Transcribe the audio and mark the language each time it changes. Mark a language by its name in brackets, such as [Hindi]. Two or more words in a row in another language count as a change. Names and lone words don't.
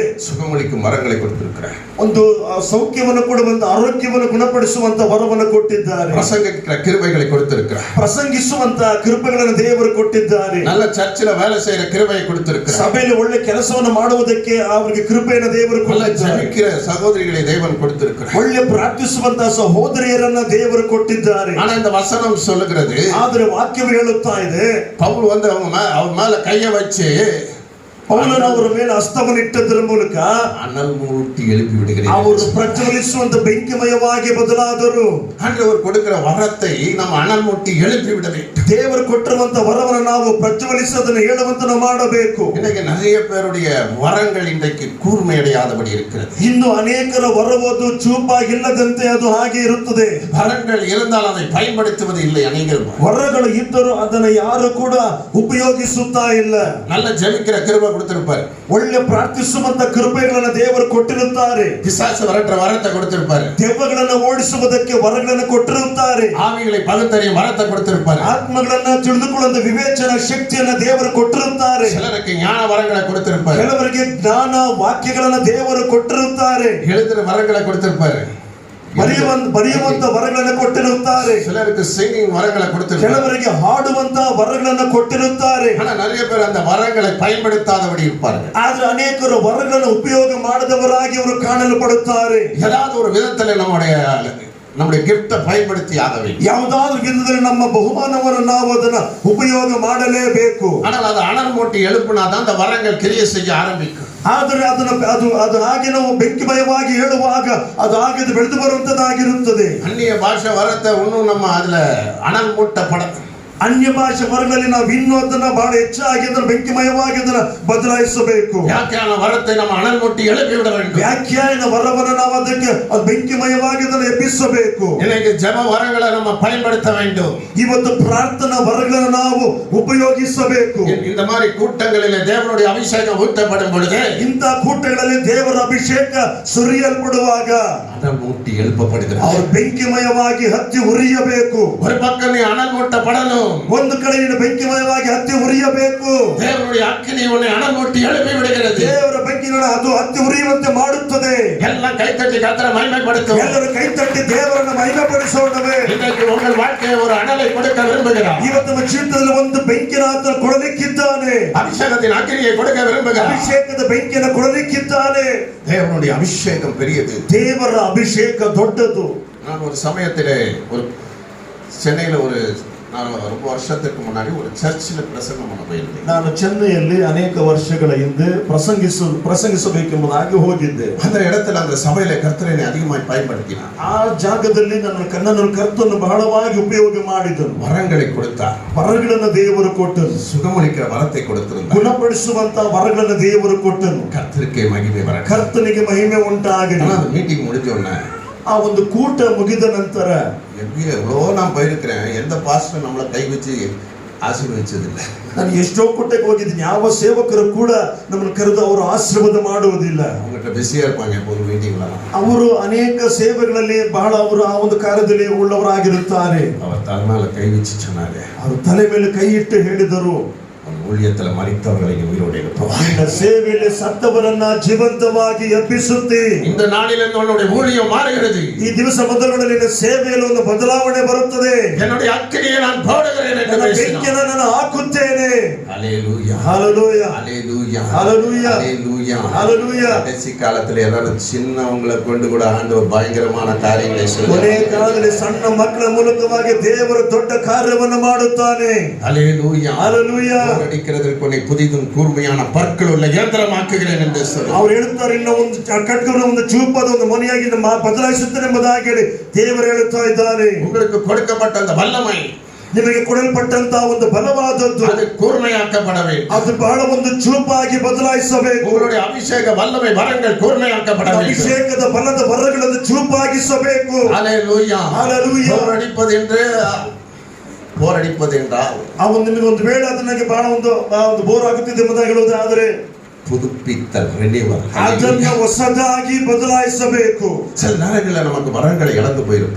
[Tamil] சுகமளிக்கும் வரங்களை கொடுத்திருக்கிறார். [Kannada] ಒಂದು ಸೌಖ್ಯವನ್ನು ಕೊಡುವಂತ, ಆರೋಗ್ಯವನ್ನು ಗುಣಪಡಿಸುವಂತ ವರವನ್ನು ಕೊಟ್ಟಿದ್ದಾರೆ. [Tamil] பிரசங்கிக்கிற கிருபைகளை கொடுத்திருக்கிறார். [Kannada] ಪ್ರಸಂಗಿಸುವಂತ ಕೃಪೆಗಳನ್ನು ದೇವರು ಕೊಟ್ಟಿದ್ದಾರೆ. [Tamil] நல்ல சர்ச்சில வேலை செய்யற கிருபையை கொடுத்திருக்கிறார். [Kannada] ಸಭೆಯಲ್ಲಿ ಒಳ್ಳೆ ಕೆಲಸವನ್ನು ಮಾಡುವುದಕ್ಕೆ ಅವರಿಗೆ ಕೃಪೆಯನ್ನು ದೇವರು ಕೊಟ್ಟಿದ್ದಾರೆ. [Tamil] ஜெபிக்கிற சகோதரிகளை தேவன் கொடுத்திருக்கிறார். [Kannada] ಒಳ್ಳೆ ಪ್ರಾರ್ಥಿಸುವಂತ ಸಹೋದರಿಯರನ್ನ ದೇವರು ಕೊಟ್ಟಿದ್ದಾರೆ. [Tamil] ஆனா இந்த வசனம் சொல்லுகிறது, [Kannada] ಆದರೆ ವಾಕ್ಯವು ಹೇಳುತ್ತಾ ಇದೆ, [Tamil] பவுல் அவன் மேல கையை வச்சு [Kannada] ಪೌಲನ ಅವರ ಮೇಲೆ ಹಸ್ತವನ್ನಿಟ್ಟದರ ಮೂಲಕ [Tamil] அனல் மூர்த்தி எழுப்பி விடுகிறேன். [Kannada] ಅವರು ಪ್ರಜ್ವಲಿಸುವಂತ ಬೆಂಕಿಮಯವಾಗಿ ಬದಲಾದರು. [Tamil] ஆண்டவர் கொடுக்கிற வரத்தை நம்ம அனல் மூட்டி எழுப்பி விட வேண்டும். [Kannada] ದೇವರು ಕೊಟ್ಟಿರುವಂತ ವರವನ್ನು ನಾವು ಪ್ರಜ್ವಲಿಸೋದನ್ನು ಹೇಳುವಂತ ನಾವು ಮಾಡಬೇಕು. [Tamil] இன்னைக்கு நிறைய பேருடைய வரங்கள் இன்றைக்கு கூர்மையடையாதபடி இருக்கிறது. [Kannada] ಇನ್ನು ಅನೇಕರ ವರವದು ಚೂಪಾಗಿಲ್ಲದಂತೆ ಅದು ಹಾಗೆ ಇರುತ್ತದೆ. [Tamil] வரங்கள் இருந்தால் அதை பயன்படுத்துவது இல்லை. அநேகர் [Kannada] ವರಗಳು ಇದ್ದರೂ ಅದನ್ನು ಯಾರು ಕೂಡ ಉಪಯೋಗಿಸುತ್ತಾ ಇಲ್ಲ. [Tamil] நல்ல ஜெபிக்கிற கிருபை கொடுத்திருப்பார், [Kannada] ಒಳ್ಳೆ ಪ್ರಾರ್ಥಿಸುವಂತ ಕೃಪೆಗಳನ್ನು ದೇವರು ಕೊಟ್ಟಿರುತ್ತಾರೆ. [Tamil] பிசாசு வரற்ற வரத்தை கொடுத்திருப்பார், [Kannada] ದೆವ್ವಗಳನ್ನು ಓಡಿಸುವುದಕ್ಕೆ ವರಗಳನ್ನು ಕೊಟ್ಟಿರುತ್ತಾರೆ. [Tamil] ஆவிகளை பகுத்தறியும் வரத்தை கொடுத்திருப்பார், [Kannada] ಆತ್ಮಗಳನ್ನ ತಿಳಿದುಕೊಳ್ಳುವ ವಿವೇಚನ ಶಕ್ತಿಯನ್ನು ದೇವರು ಕೊಟ್ಟಿರುತ್ತಾರೆ. [Tamil] சிலருக்கு ஞான வரங்களை கொடுத்திருப்பார், [Kannada] ಕೆಲವರಿಗೆ ಜ್ಞಾನ ವಾಕ್ಯಗಳನ್ನು ದೇವರು ಕೊಟ್ಟಿರುತ್ತಾರೆ. [Tamil] எழுதுற வரங்களை கொடுத்திருப்பார், [Kannada] ಬರೆಯುವಂತ ವರಗಳನ್ನು ಕೊಟ್ಟಿರುತ್ತಾರೆ. [Tamil] சிலருக்கு சிங்கிங் வரங்களை கொடுத்திருப்பார், [Kannada] ಕೆಲವರಿಗೆ ಹಾಡುವಂತ ವರಗಳನ್ನು ಕೊಟ್ಟಿರುತ್ತಾರೆ. [Tamil] ஆனா நிறைய பேர் அந்த வரங்களை பயன்படுத்தாதபடி இருப்பார்கள். [Kannada] ಆದ್ರೆ ಅನೇಕರು ವರಗಳನ್ನು ಉಪಯೋಗ ಮಾಡದವರಾಗಿ ಅವರು ಕಾಣಲ್ಪಡುತ್ತಾರೆ. [Tamil] ஏதாவது ஒரு விதத்துல நம்முடைய கிஃப்ட் பயன்படுத்தி ஆகவே, [Kannada] ಯಾವುದಾದ್ರೂ ವಿಧದಲ್ಲಿ ನಮ್ಮ ಬಹುಮಾನವನ್ನು ನಾವು ಅದನ್ನ ಉಪಯೋಗ ಮಾಡಲೇಬೇಕು. [Tamil] ஆனால் அது அனல் மூட்டி எழுப்புனாதான் அந்த வரங்கள் கிரியை செய்ய ஆரம்பிக்கும். [Kannada] ಆದರೆ ಅದು ಹಾಗೆ ನಾವು ಬೆಂಕಿಮಯವಾಗಿ ಹೇಳುವಾಗ ಅದು ಹಾಗೆ ಬೆಳೆದು ಬರುವಂತದ್ದಾಗಿರುತ್ತದೆ. [Tamil] அந்நிய பாஷை வரத்தை இன்னும் நம்ம அதுல அனல் மூட்டப்பட, [Kannada] ಅನ್ಯ ಭಾಷೆ ವರಗಳಲ್ಲಿ ನಾವು ಇನ್ನೂ ಅದನ್ನ ಬಹಳ ಹೆಚ್ಚಾಗಿ ಅದನ್ನು ಬೆಂಕಿಮಯವಾಗಿ ಅದನ್ನ ಬದಲಾಯಿಸಬೇಕು. [Tamil] வியாக்கியான வரத்தை நம்ம அனல் மூட்டி எழுப்பி விட வேண்டும். [Kannada] ವ್ಯಾಖ್ಯಾನ ವರವನ್ನು ನಾವು ಅದಕ್ಕೆ ಬೆಂಕಿಮಯವಾಗಿ ಅದನ್ನು ಎಬ್ಬಿಸಬೇಕು. [Tamil] இன்னைக்கு ஜெப வரங்களை நம்ம பயன்படுத்த வேண்டும். [Kannada] ಇವತ್ತು ಪ್ರಾರ್ಥನಾ ವರಗಳನ್ನು ನಾವು ಉಪಯೋಗಿಸಬೇಕು. [Tamil] இந்த மாதிரி கூட்டங்களிலே தேவனுடைய அபிஷேகம் ஊற்றப்படும் பொழுது, [Kannada] ಇಂಥ ಕೂಟಗಳಲ್ಲಿ ದೇವರ ಅಭಿಷೇಕ ಸುರಿಯಲ್ಪಡುವಾಗ [Tamil] அனல் மூட்டி எழுப்பப்படுகிறது. [Kannada] ಅವರು ಬೆಂಕಿಮಯವಾಗಿ ಹತ್ತಿ ಉರಿಯಬೇಕು. [Tamil] ஒரு பக்கம் நீ அனல் மூட்டப்படணும். [Kannada] ಒಂದು ಕಡೆ ನೀನು ಬೆಂಕಿಮಯವಾಗಿ ಹತ್ತಿ ಉರಿಯಬೇಕು. [Tamil] தேவனுடைய அக்கினி உன்னை அனல் மூட்டி எழுப்பி விடுகிறது. [Kannada] ದೇವರ ಬೆಂಕಿನ ಅದು ಹತ್ತಿ ಉರಿಯುವಂತೆ ಮಾಡುತ್ತದೆ. [Tamil] எல்லாம் கைத்தட்டி கர்த்தரை மகிமைப்படுத்தும். [Kannada] ಎಲ್ಲರೂ ಕೈತಟ್ಟಿ ದೇವರನ್ನು ಮಹಿಮೆಪಡಿಸೋಣವೇ. [Tamil] இன்றைக்கு உங்கள் வாழ்க்கையை ஒரு அனலை கொடுக்க விரும்புகிறார். [Kannada] ಇವತ್ತು ನಮ್ಮ ಜೀವಿತದಲ್ಲಿ ಒಂದು ಬೆಂಕಿನ ಆತನು ಕೊಡಲಿಕ್ಕಿದ್ದಾನೆ. [Tamil] அபிஷேகத்தின் அக்கினியை கொடுக்க விரும்புகிறார். [Kannada] ಅಭಿಷೇಕದ ಬೆಂಕಿಯನ್ನು ಕೊಡಲಿಕ್ಕಿದ್ದಾನೆ. [Tamil] தேவனுடைய அபிஷேகம் பெரியது. [Kannada] ದೇವರ ಅಭಿಷೇಕ ದೊಡ್ಡದು. [Tamil] நான் ஒரு சமயத்திலே ஒரு சென்னையில் நான் ரொம்ப வருஷத்துக்கு முன்னாடி ஒரு சர்ச்சில் பிரசங்கம் பண்ண போயிருந்தேன். [Kannada] ನಾನು ಚೆನ್ನೈಯಲ್ಲಿ ಅನೇಕ ವರ್ಷಗಳ ಹಿಂದೆ ಪ್ರಸಂಗಿಸಬೇಕೆಂಬುದಾಗಿ ಹೋಗಿದ್ದೆ. [Tamil] அந்த இடத்துல அந்த சபையில கர்த்தரை அதிகமாய் பயன்படுத்தினார். [Kannada] ಆ ಜಾಗದಲ್ಲಿ ನನ್ನನ್ನು ಕರ್ತನು ಬಹಳವಾಗಿ ಉಪಯೋಗ ಮಾಡಿದನು. [Tamil] வரங்களை கொடுத்தார். [Kannada] ವರಗಳನ್ನು ದೇವರು ಕೊಟ್ಟನು. [Tamil] சுகமளிக்கிற வரத்தை கொடுத்திருந்தார். [Kannada] ಗುಣಪಡಿಸುವಂತ ವರಗಳನ್ನು ದೇವರು ಕೊಟ್ಟನು. [Tamil] கர்த்தருக்கே மகிமை வர. [Kannada] ಕರ್ತನಿಗೆ ಮಹಿಮೆ ಉಂಟಾಗಲಿ. [Tamil] அந்த மீட்டிங் முடிஞ்ச உடனே [Kannada] ಆ ಒಂದು ಕೂಟ ಮುಗಿದ ನಂತರ [Tamil] எவ்வளோ நான் போயிருக்கிறேன், எந்த பாஸ்டர் நம்மளை கை வச்சு ಆಶೀರ್ವದಿಸೋದಿಲ್ಲ. [Kannada] ನಾನು ಎಷ್ಟೋ ಕೂಟಕ್ಕೆ ಹೋಗಿದ್ದೀನಿ, ಯಾವ ಸೇವಕರು ಕೂಡ ನಮ್ಮನ್ನು ಕರೆದು ಅವರು ಆಶೀರ್ವಾದ ಮಾಡುವುದಿಲ್ಲ. [Tamil] அவங்ககிட்ட பிஸியா இருப்பாங்க எப்போது மீட்டிங்ல. [Kannada] ಅವರು ಅನೇಕ ಸೇವೆಗಳಲ್ಲಿ ಬಹಳ ಅವರು ಆ ಒಂದು ಕಾರ್ಯದಲ್ಲಿ ಉಳ್ಳವರಾಗಿರುತ್ತಾರೆ. [Tamil] அவர் தலை கை வச்சு சொன்னாரு, [Kannada] ಅವರು ತಲೆ ಮೇಲೆ ಕೈ ಇಟ್ಟು ಹೇಳಿದರು, [Tamil] ஊழியத்துல மரித்தவர்களை உயிரோடு எழுப்புவார். [Kannada] ನಿನ್ನ ಸೇವೆಯಲ್ಲಿ ಸತ್ತವರನ್ನ ಜೀವಂತವಾಗಿ ಎಬ್ಬಿಸುತ್ತಿ. [Tamil] இந்த நாளிலிருந்து உன்னுடைய ஊழியம் மாறுகிறது. [Kannada] ಈ ದಿವಸ ಮೊದಲುಗಳಲ್ಲಿ ನಿನ್ನ ಸೇವೆಯಲ್ಲಿ ಒಂದು ಬದಲಾವಣೆ ಬರುತ್ತದೆ. [Tamil] என்னுடைய அக்கினியை நான் போடுகிறேன் என்று [Kannada] ಬೆಂಕಿಯನ್ನು ನಾನು ಹಾಕುತ್ತೇನೆ. [Tamil] ஹல்லேலூயா ஹல்லேலூயா ஹல்லேலூயா ஹல்லேலூயா ஹல்லேலூயா ஹல்லேலூயா. கடைசி காலத்துல எல்லாரும் சின்னவங்களை கொண்டு கூட ஆண்டவர் பயங்கரமான காரியங்களை [Kannada] ಕೊನೆ [Tamil] செய்வார். [Kannada] ಕಾಲದಲ್ಲಿ ಸಣ್ಣ ಮಕ್ಕಳ ಮೂಲಕವಾಗಿ ದೇವರು ದೊಡ್ಡ ಕಾರ್ಯವನ್ನು ಮಾಡುತ್ತಾನೆ. [Tamil] ஹல்லேலூயா ஹல்லேலூயா. அடிக்கிறதற்கு உன்னை புதிதும் கூர்மையான பற்கள் உள்ள இயந்திரமாக்குகிறேன் என்று சொல்லி [Kannada] ಅವರು ಹೇಳುತ್ತಾರೆ, ಇನ್ನು ಒಂದು ಖಡ್ಗವನ್ನು ಒಂದು ಚೂಪಾದ ಒಂದು ಮನೆಯಾಗಿ ಬದಲಾಯಿಸುತ್ತೇನೆ ಎಂಬುದಾಗಿ ಹೇಳಿ ದೇವರು ಹೇಳುತ್ತಾ ಇದ್ದಾರೆ. [Tamil] உங்களுக்கு கொடுக்கப்பட்ட அந்த வல்லமை, [Kannada] ನಿಮಗೆ ಕೊಡಲ್ಪಟ್ಟಂತಹ ಒಂದು ಬಲವಾದದ್ದು, [Tamil] அது கூர்மையாக்கப்பட வேண்டும். [Kannada] ಅದು ಬಹಳ ಒಂದು ಚೂಪಾಗಿ ಬದಲಾಯಿಸಬೇಕು. [Tamil] உங்களுடைய அபிஷேக வல்லமை வரங்கள் கூர்மையாக்கப்பட வேண்டும். [Kannada] ಅಭಿಷೇಕದ ಬಲದ ವರಗಳನ್ನು ಚೂಪಾಗಿಸಬೇಕು. [Tamil] ஹல்லேலூயா ஹல்லேலூயா. போரடிப்பது என்றால் [Kannada] ನಿಮಗೆ ಒಂದು ವೇಳೆ ಅದು ನನಗೆ ಬಹಳ ಒಂದು ಬೋರ್ ಆಗುತ್ತಿದೆ ಎಂಬುದಾಗಿ ಹೇಳುವುದಾದರೆ [Tamil] புதுப்பித்தல், ரெனிவல், [Kannada] ಅದನ್ನು ಹೊಸದಾಗಿ ಬದಲಾಯಿಸಬೇಕು. [Tamil] சில நேரங்களில் நமக்கு வரங்களை இழந்து போயிருப்போம்.